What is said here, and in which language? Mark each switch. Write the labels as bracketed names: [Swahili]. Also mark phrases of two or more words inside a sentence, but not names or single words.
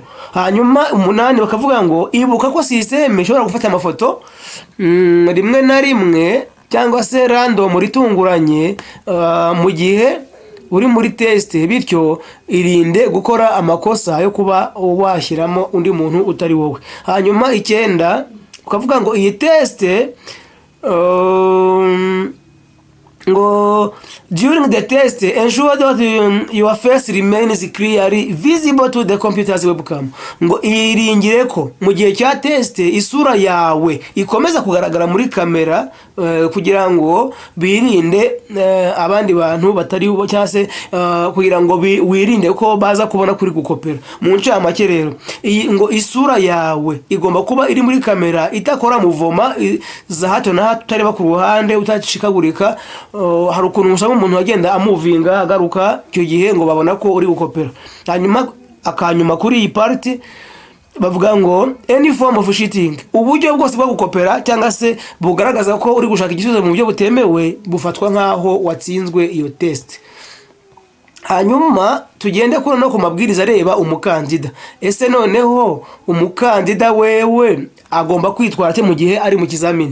[Kinyarwanda] Hanyuma 8 bakavuga ngo ibuka ko system ishobora gufata amafoto rimwe na rimwe cyangwa se random ritunguranye mu gihe uri muri test, bityo irinde gukora amakosa yo kuba washyiramo undi muntu utari wowe. Hanyuma 9 ukavuga ngo iyi test ngo [English] during the test ensure that your face remains clearly visible to the computer's webcam. [Kinyarwanda] Ngo iringire ko mu gihe cya test isura yawe ikomeza kugaragara muri kamera kugira ngo birinde abandi bantu batari bo, cyase kugira ngo wirinde ko baza kubona kuri gukopera. Mu ncamake rero ngo isura yawe igomba kuba iri muri kamera, itakora muvoma za hato na hato, utareba ku ruhande, utashikagurika. Hari ukuntu usanga umuntu agenda amuvinga agaruka, icyo gihe ngo babona ko uri gukopera. Hanyuma akanyuma kuri iyi party bavuga ngo [English] any form of cheating, [Kinyarwanda] uburyo bwose bwo gukopera cyangwa se bugaragaza ko uri gushaka igisubizo mu buryo butemewe, bufatwa nkaho watsinzwe iyo test. Hanyuma tugende kuri no ku mabwiriza areba umukandida. Ese noneho umukandida wewe agomba kwitwara ate mu gihe ari mu kizamini?